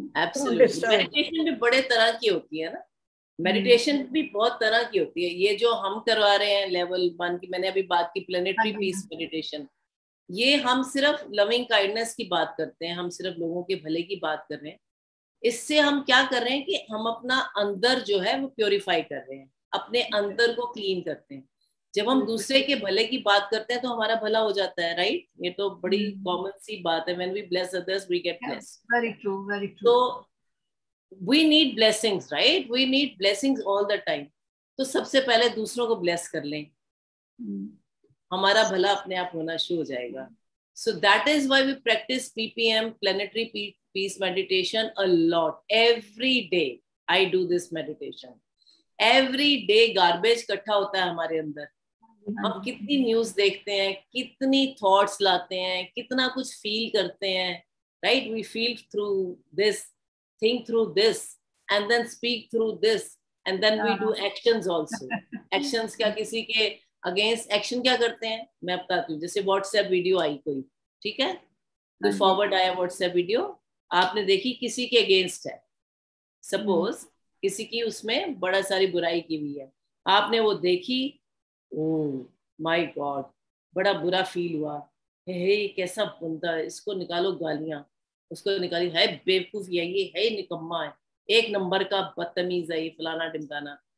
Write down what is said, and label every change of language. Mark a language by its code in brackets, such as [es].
[en] Absolutely. [hi] Meditation भी बड़े तरह की होती है ना, मेडिटेशन भी बहुत तरह की होती है। ये जो हम करवा रहे हैं लेवल 1 की, मैंने अभी बात की प्लेनेटरी पीस मेडिटेशन, ये हम सिर्फ लविंग काइंडनेस की बात करते हैं, हम सिर्फ लोगों के भले की बात कर रहे हैं। इससे हम क्या कर रहे हैं कि हम अपना अंदर जो है वो प्योरीफाई कर रहे हैं, अपने अंदर को क्लीन करते हैं। जब हम दूसरे के भले की बात करते हैं तो हमारा भला हो जाता है, राइट? ये तो बड़ी कॉमन सी बात है। [en] When we bless others, we get blessed. Very true, very true. So we need blessings, right? We need blessings all the time. [hi] तो सबसे पहले दूसरों को bless कर लें, हमारा भला अपने आप होना शुरू हो जाएगा। [en] So that is why we practice PPM, planetary peace meditation, a lot. Every day I do this meditation. Every day [hi] garbage इकट्ठा होता है हमारे अंदर। हम कितनी न्यूज देखते हैं, कितनी थॉट्स लाते हैं, कितना कुछ फील करते हैं, right? [en] We feel through this, think through this, and then speak through this, and then we do actions also. [hi] Actions क्या, किसी के अगेंस्ट एक्शन क्या करते हैं मैं बताती हूँ। जैसे व्हाट्सएप वीडियो आई कोई, ठीक है, तो फॉरवर्ड आया व्हाट्सएप वीडियो, आपने देखी किसी के अगेंस्ट है, सपोज किसी की उसमें बड़ा सारी बुराई की हुई है, आपने वो देखी, [en] oh my god, [hi] बड़ा बुरा फील हुआ, हे कैसा बंदा है, इसको निकालो गालियां, उसको निकाली, है बेवकूफ ये है निकम्मा है, एक नंबर का बदतमीज है ये, फलाना ढिमकाना।